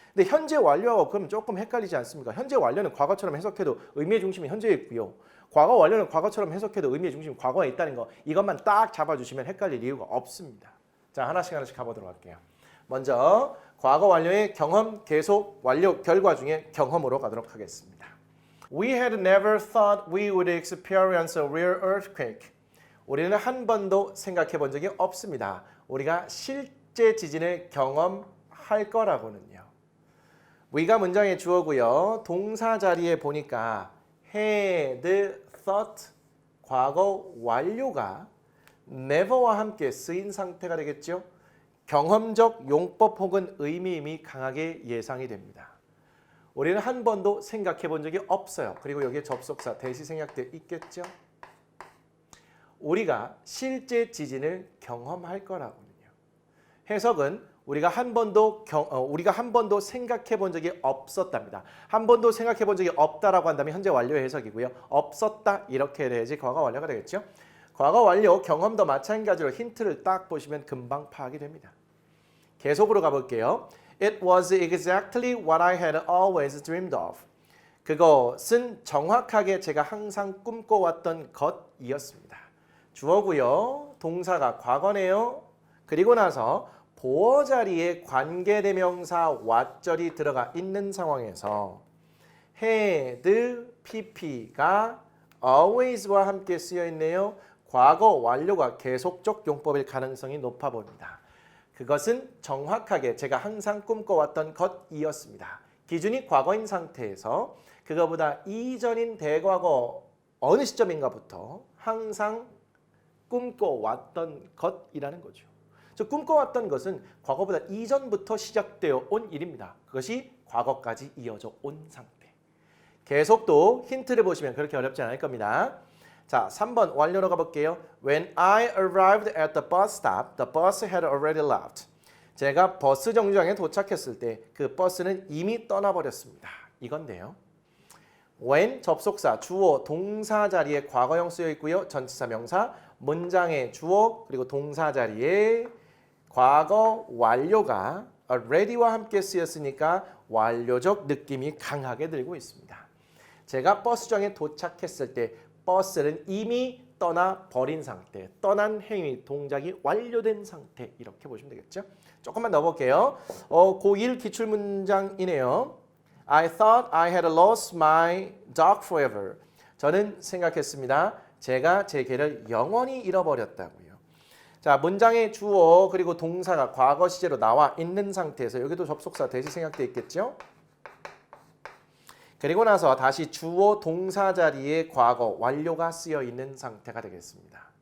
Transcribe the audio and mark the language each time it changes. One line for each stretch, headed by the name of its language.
Korean: 근데 현재 완료하고 그럼 조금 헷갈리지 않습니까? 현재 완료는 과거처럼 해석해도 의미의 중심이 현재에 있고요. 과거 완료는 과거처럼 해석해도 의미의 중심이 과거에 있다는 거 이것만 딱 잡아주시면 헷갈릴 이유가 없습니다. 자, 하나씩 가보도록 할게요. 먼저 과거 완료의 경험, 계속, 완료, 결과 중에 경험으로 가도록 하겠습니다.
English: We had never thought we would experience a real earthquake.
Korean: 우리는 한 번도 생각해 본 적이 없습니다. 우리가 실제 지진을 경험할 거라고는요. we가 문장의 주어고요. 동사 자리에 보니까 had, thought, 과거 완료가 never와 함께 쓰인 상태가 되겠죠. 경험적 용법 혹은 의미임이 강하게 예상이 됩니다. 우리는 한 번도 생각해 본 적이 없어요. 그리고 여기에 접속사 대시 생략되어 있겠죠. 우리가 실제 지진을 경험할 거라고요. 해석은 우리가 한 번도 생각해 본 적이 없었답니다. 한 번도 생각해 본 적이 없다라고 한다면 현재 완료의 해석이고요. 없었다 이렇게 돼야지 과거 완료가 되겠죠. 과거 완료 경험도 마찬가지로 힌트를 딱 보시면 금방 파악이 됩니다. 계속으로 가볼게요.
English: It was exactly what I had always dreamed of.
Korean: 그것은 정확하게 제가 항상 꿈꿔왔던 것이었습니다. 주어고요. 동사가 과거네요. 그리고 나서 보어 자리에 관계대명사 what절이 들어가 있는 상황에서 had, pp가 always와 함께 쓰여 있네요. 과거 완료가 계속적 용법일 가능성이 높아 보입니다. 그것은 정확하게 제가 항상 꿈꿔왔던 것이었습니다. 기준이 과거인 상태에서 그거보다 이전인 대과거 어느 시점인가부터 항상 꿈꿔왔던 것이라는 거죠. 즉 꿈꿔왔던 것은 과거보다 이전부터 시작되어 온 일입니다. 그것이 과거까지 이어져 온 상태. 계속도 힌트를 보시면 그렇게 어렵지 않을 겁니다. 자, 3번 완료로 가볼게요.
English: When I arrived at the bus stop, the bus had already left.
Korean: 제가 버스 정류장에 도착했을 때 그 버스는 이미 떠나버렸습니다. 이건데요. when 접속사, 주어, 동사 자리에 과거형 쓰여 있고요. 전치사, 명사, 문장의 주어 그리고 동사 자리에 과거 완료가 already와 함께 쓰였으니까 완료적 느낌이 강하게 들고 있습니다. 제가 버스정에 도착했을 때 버스는 이미 떠나버린 상태, 떠난 행위, 동작이 완료된 상태 이렇게 보시면 되겠죠. 조금만 넣어볼게요. 고1 기출문장이네요.
English: I thought I had lost my dog forever.
Korean: 저는 생각했습니다. 제가 제 개를 영원히 잃어버렸다고요. 자, 문장의 주어 그리고 동사가 과거 시제로 나와 있는 상태에서 여기도 접속사 대시 생략되어 있겠죠. 그리고 나서 다시 주어 동사 자리에 과거 완료가 쓰여 있는 상태가 되겠습니다.